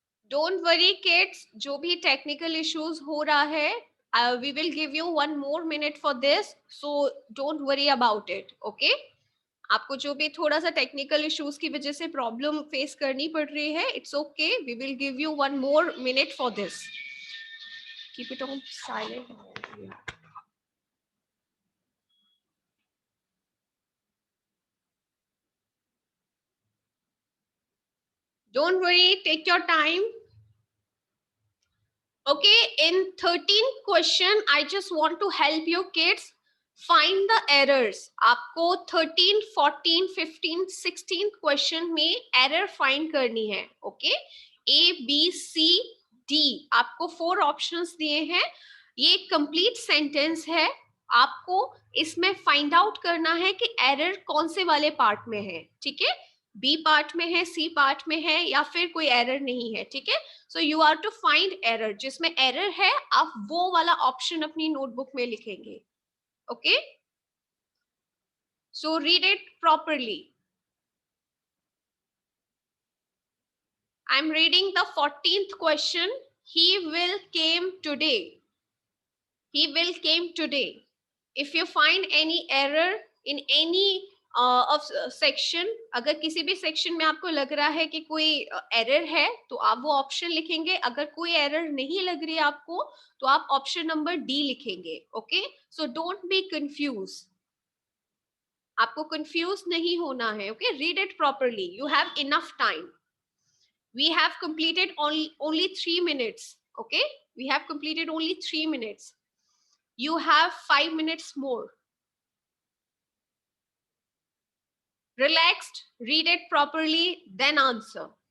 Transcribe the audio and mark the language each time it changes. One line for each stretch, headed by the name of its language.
English: Don't worry kids,
Hindi: जो भी technical issues हो रहा है,
English: we will give you 1 more minute for this, so don't worry about it, okay?
Hindi: आपको जो भी थोड़ा सा टेक्निकल इश्यूज की वजह से प्रॉब्लम फेस करनी पड़ रही है,
English: It's okay, we will give you 1 more minute for this. Keep it on silent. Don't worry, take your time. Okay, in 13 question, I just want to help you kids find the errors.
Hindi: आपको 13, 14, 15, 16 question में error find करनी है.
English: Okay, A, B, C, D.
Hindi: आपको 4 options दिए हैं. ये complete sentence है. आपको इसमें find out करना है कि error कौन से वाले part में है. ठीक है, B part में है, C part में है, या फिर कोई error नहीं है. ठीक है,
English: So you are to find error.
Hindi: जिसमें एरर है आप वो वाला ऑप्शन अपनी नोटबुक में लिखेंगे.
English: Okay, so read it properly. I am reading the 14th question. He will came today. He will came today. If you find any error in any
Hindi: of section, अगर किसी भी सेक्शन में आपको लग रहा है कि कोई एरर है तो आप वो ऑप्शन लिखेंगे, अगर कोई एरर नहीं लग रही है आपको तो आप ऑप्शन नंबर डी लिखेंगे.
English: okay, so don't be confuse,
Hindi: आपको कंफ्यूज नहीं होना है.
English: Okay, read it properly, you have enough time. We have completed only 3 minutes. Okay, we have completed only 3 minutes. You have 5 minutes more. Relaxed, read it properly, then answer.